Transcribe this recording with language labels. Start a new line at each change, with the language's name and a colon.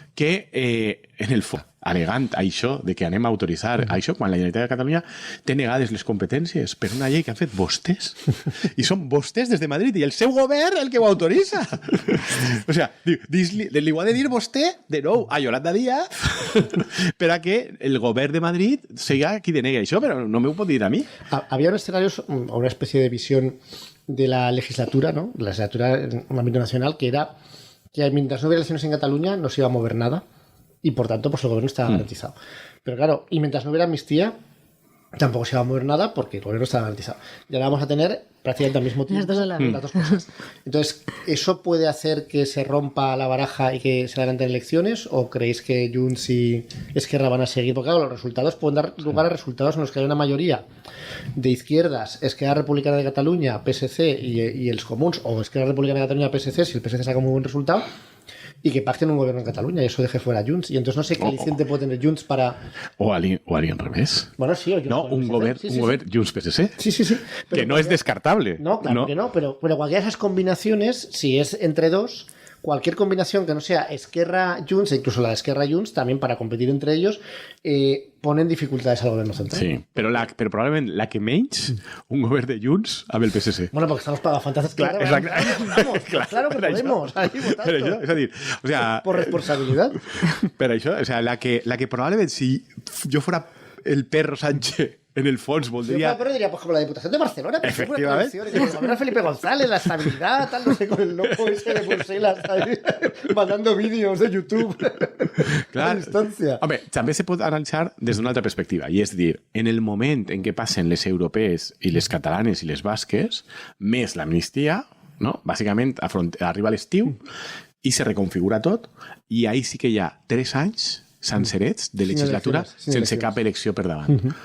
Catalan: Que en el fons, alegant això de que anem a autoritzar això quan la Generalitat de Catalunya té negades les competències per una llei que han fet vostès. I són vostès des de Madrid i el seu govern el que ho autoritza. O sea, li ho ha de dir vostè de nou a Yolanda Díaz per a que el govern de Madrid siga qui denegui això, però no m'ho pot dir a mi.
Spanish: Había un escenario, una especie de visión de la legislatura, ¿no? La legislatura en un ámbito nacional, que era que mientras no hubiera elecciones en Cataluña no se iba a mover nada y por tanto pues el gobierno estaba garantizado. Pero claro, y mientras no hubiera amnistía tampoco se iba a mover nada porque el gobierno estaba garantizado. Y ahora vamos a tener prácticamente al mismo tiempo Las dos a la vez. las dos cosas. Entonces, ¿eso puede hacer que se rompa la baraja y que se adelanten elecciones? ¿O creéis que Junts y Esquerra van a seguir? Porque claro, los resultados pueden dar lugar a resultados en los que hay una mayoría de izquierdas, Esquerra Republicana de Cataluña, PSC y els Comuns, o Esquerra Republicana de Cataluña, PSC, si el PSC saca un muy buen resultado, y que pacten un gobierno en Cataluña y eso deje fuera a Junts. Y entonces no sé qué aliciente puede tener Junts para... O al revés. Bueno, sí, o Junts No, con un PSC.
Catalan: govern
Spanish: Sí, sí, Junts PSC. Sí, sí, sí. Pero Que no es descartable. No, claro que no, pero cualquiera de esas combinaciones, si es entre dos, cualquier combinación que no sea Esquerra Junts, e incluso la de Esquerra Junts, también para competir entre ellos, ponen dificultades al gobierno central.
Catalan: Sí, però probablement la que menys, un govern de Junts amb el PSC.
Spanish: Bueno, porque estamos pagafantasmas.
Catalan: Clar, exacte.
Spanish: Claro que
Catalan: Per això.
Spanish: podemos. Ahí votando.
Catalan: Per això, és a dir, o sea,
Spanish: Por responsabilidad.
Catalan: per això, o sea, la que probablement si jo fora el perro Sánchez en el fons voldria...
Spanish: Pero diría, por ejemplo, la Diputación de Barcelona, pero Efectivamente. el gobierno de Felipe González, la estabilidad, tal, no sé, con el loco ese de Bruselas, ahí, mandando vídeos de YouTube
Catalan: Clar.
Spanish: a distancia.
Catalan: Home, també se pot analitzar des d'una altra perspectiva, i és dir, en el moment en què passen les europees i les catalanes i les basques, més l'amnistia, no? Bàsicament arriba l'estiu i se reconfigura tot, i ahí sí que hi ha 3 anys sencerets de legislatura sense cap elecció per davant.